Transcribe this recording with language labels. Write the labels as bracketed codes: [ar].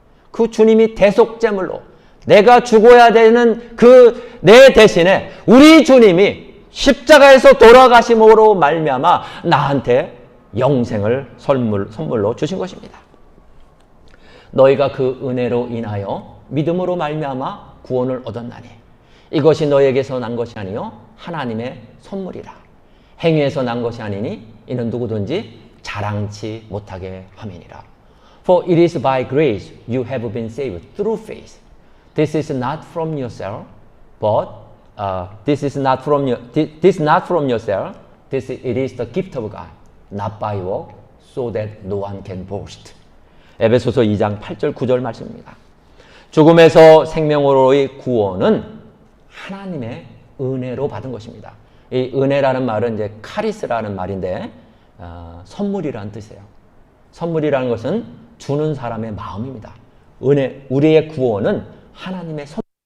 [ko] 그 주님이 대속제물로 내가 죽어야 되는 그 내 대신에 우리 주님이 십자가에서 돌아가심으로 말미암아 나한테 영생을 선물로 주신 것입니다. 너희가 그 은혜로 인하여 믿음으로 말미암아 구원을 얻었나니 이것이 너희에게서 난 것이 아니요 하나님의 선물이라. 행위에서 난 것이 아니니 이는 누구든지 자랑치 못하게 함이니라. [en] For it is by grace you have been saved through faith. This is not from yourself, but this not from yourself. It is the gift of God, not by work, so that no one can boast. [ko] 에베소서 2장 8절 9절 말씀입니다. 죽음에서 생명으로의 구원은 하나님의 은혜로 받은 것입니다. 이 은혜라는 말은 이제 카리스라는 말인데 선물이라는 뜻이에요. 선물이라는 것은 주는 사람의 마음입니다. 은혜, 우리의 구원은 하나님의 선물.